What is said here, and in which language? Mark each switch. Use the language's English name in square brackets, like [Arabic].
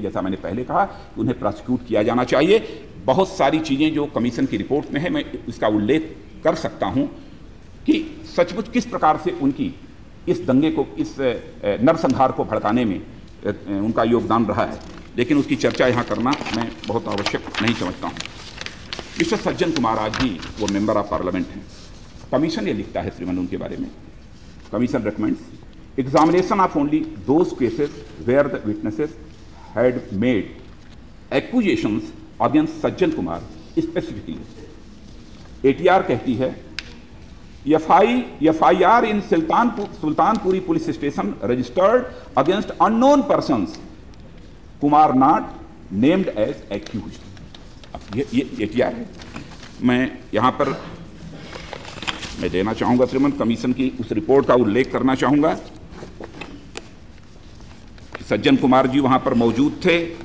[Hindi] जैसा मैंने पहले कहा कि उन्हें प्रोसिक्यूट किया जाना चाहिए। बहुत सारी चीज़ें जो कमीशन की रिपोर्ट में है, मैं इसका उल्लेख कर सकता हूँ कि सचमुच किस प्रकार से उनकी इस दंगे को, इस नरसंहार को भड़काने में उनका योगदान रहा है, लेकिन उसकी चर्चा यहाँ करना मैं बहुत आवश्यक नहीं समझता हूँ। मिस्टर सज्जन कुमार आज भी वो मेंबर ऑफ पार्लियामेंट हैं। कमीशन ये लिखता है श्रीमान उनके बारे में, commission [English] recommends examination of only those cases where the witnesses had made accusations against Sajjan Kumar specifically. ATR [Hindi] कहती है [English] FIR in Sultanpuri police station registered against unknown persons, Kumar not named as accused. [Hindi] ये ATR है। मैं यहाँ पर मैं देना चाहूँगा श्रीमान, कमीशन की उस रिपोर्ट का उल्लेख करना चाहूँगा कि सज्जन कुमार जी वहाँ पर मौजूद थे।